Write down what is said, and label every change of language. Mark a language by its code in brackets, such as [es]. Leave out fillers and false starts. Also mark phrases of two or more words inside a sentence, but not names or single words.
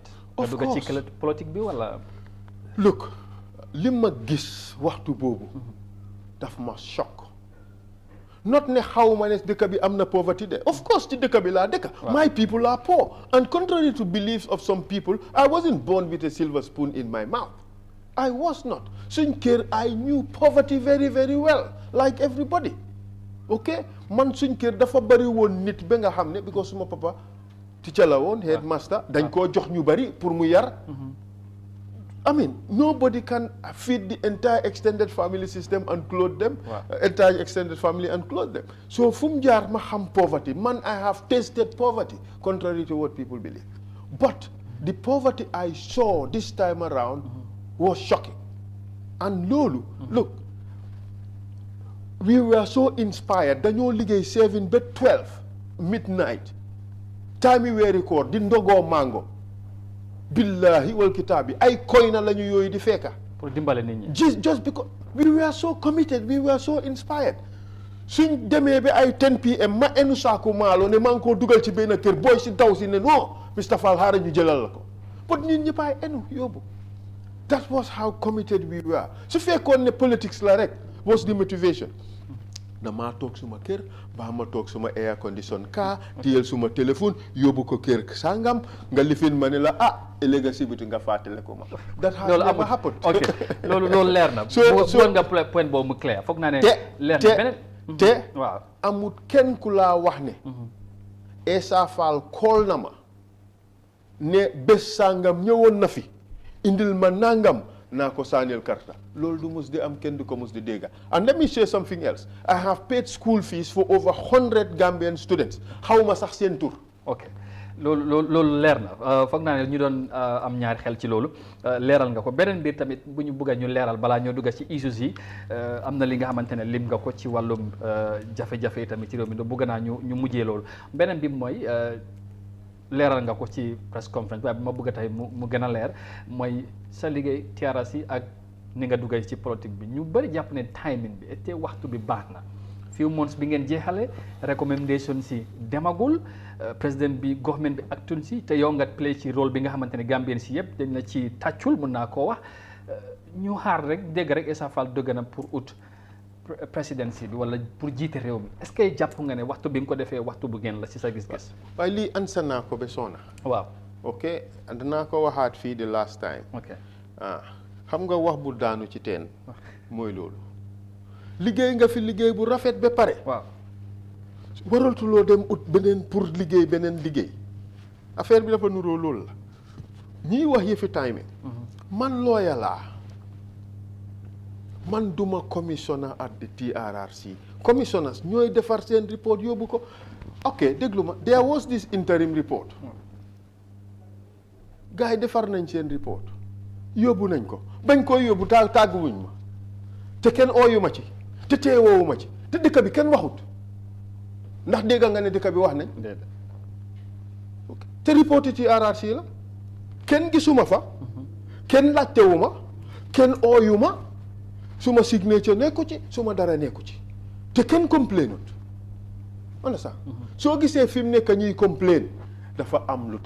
[en] of course [wo] nga dugg ci politique bi wala. look li ma gis waxtu boobu daf ma choc not ne xaw ma ne dëkk bi am na poverty de [en] of course [wo] ci dëkk bi laa dëkk. [en] my people are poor and contrary to beliefs of some people I wasn't born with a silver spoon in my mouth. I was not. [wo] Suñ kër [en] I knew poverty very very well like everybody okay man [wo] suñ kër dafa bari woon nit ba nga xam ne because suma papa teacher la woon headmaster dañ koo jox ñu bari pour mu yar. [en] I mean nobody can feed the entire extended family system and clothe them. Entire extended family and clothe them. So [wo] fu mu jaar ma xam [en] poverty man I have tasted poverty contrary to what people believe but the poverty I saw this time around was shocking and loolu look we were so inspired [wo] dañoo liggéey 7 ba 12 [en] midnight [wo] time yi weeri koor di ndogoo mango [ar] billahi wal kitaabi [wo] ay koy na la ñu yooyu di fekka pour dimbale nit ñi [en] just because we were so committed we were so inspired [wo] suñ demee ba ay 10 PM ma enu saaku maalo ne maa ngi koo dugal ci benn kër booy si daw si ne non Mr Fall xaaral ñu jëlal la ko but nit ñi paay enu yóbbu. [en] That was how committed we were. [wo] su fekkoon ne politics la rek [en] was the motivation [wo] damaa toog suma kër baa ma toog suma [en] air condition car [wo] téyel suma téléphone yóbbu ko kër sangam nga lifin ma ne la ëllëg si biti nga fàttale ko ma. [en] that has never happened. [wo] ok loolu leer na. so nga point boobu mu clair foog naa ne. leer na beneen te waaw amut kenn ku laa wax ne. Essa Faal call na ma ne bés sangam ñëwoon na fi. indil ma nangam naa ko saanil karta loolu du mus di am kenn du ko mus di dégga. [en] And let me say something else. I have paid school fees for over 100 Gambian students [wo] xaw ma sax seen tur. ok loolu leer na foog naa ne ñu doon am ñaari xel ci loolu leeral nga ko beneen biir tamit bu ñu bëgg a ñu leeral balaa ñoo dugga ci issues yi am na li nga xamante ne lim nga ko ci wàllum jafe-jafe tamit ci réew mi do bëgg naa ñu mujjee loolu beneen bi mooy leeral nga ko ci press conference waaye bi ma bëgg a tey mu gën a leer mooy sa liggéey TRRC ak ni nga duggee ci politique bi ñu bëri jàpp ne timing bi te waxtu bi baax na [en] few months [wo] bi ngeen jeexale recommendation si demagul président bi government bi actun si te yow nga play ci rôle bi nga xamante ne Gambien si yëpp dañ la ci tàccul mun naa koo wax ñu xaar rek dégg rek Essa Faal dëgg na pour ut présidence bi wala pour jiite réew mi [fr] est-ce que [wo] jàpp nga ne waxtu bi nga ko defee waxtu bu ngeen la si sa gis-gis. waaye lii ansa naa ko ba soona. waaw ok danaa ko waxaat fii [en] the last time. [wo] ok xam nga wax bu daanu ci teen mooy loolu. liggéey nga fi liggéey bu rafet ba pare. waaw waraltuloo dem ut beneen pour liggéey beneen liggéey affaire bi dafa nuroo loolu la ñiy wax yëfi timing man looya laa man duma [en] commissioner at the TRRC commissioners [wo] ñooy defar seen report yóbbu ko ok déglu ma [en] there was this interim report [wo] gars yi defar nañ seen report yóbbu nañ ko bañ koy yóbbu tàgguwuñ ma te kenn ooyu ma ci te teewoowu ma ci te dëkk bi kenn waxut ndax dégg nga ne dëkk bi wax nañ te report yi TRRC la kenn gisuma fa kenn laajtewu ma kenn ooyu ma suma signature nekku ci suma dara nekku ci te kenn complainut on sax soo gisee fi mu nekk ñuy complain dafa am lu tax